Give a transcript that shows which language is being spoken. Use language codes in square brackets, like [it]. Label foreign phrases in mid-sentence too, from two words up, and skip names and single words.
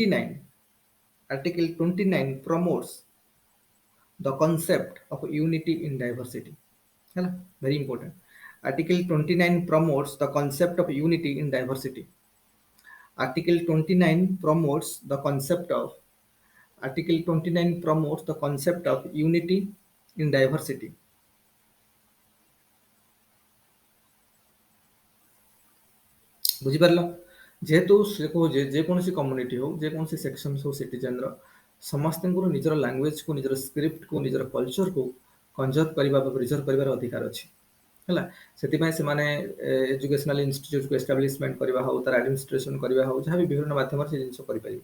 [en] 29 promotes the concept of unity in diversity very important article 29 promotes the concept of unity in diversity article 29 promotes the concept of article 29 promotes the concept of unity in diversity ବୁଝିପାରିଲ? [or] ଯେହେତୁ ସେ କହୁଛି ଯେକୌଣସି କମ୍ୟୁନିଟି ହଉ ଯେକୌଣସି ସେକ୍ସନ ହଉ ସିଟିଜେନର ସମସ୍ତଙ୍କର ନିଜର ଲାଙ୍ଗୁଏଜକୁ ନିଜର ସ୍କ୍ରିପ୍ଟକୁ ନିଜର କଲଚରକୁ କନଜର୍ଭ କରିବା ବା ପ୍ରିଜର୍ଭ କରିବାର ଅଧିକାର ଅଛି ହେଲା। ସେଥିପାଇଁ ସେମାନେ [en] educational instituteku establishment [or] କରିବା ହଉ ତାର ଆଡମିନିଷ୍ଟ୍ରେସନ କରିବା ହଉ ଯାହା ବି ବିଭିନ୍ନ ମାଧ୍ୟମରେ ସେ ଜିନିଷ କରିପାରିବେ।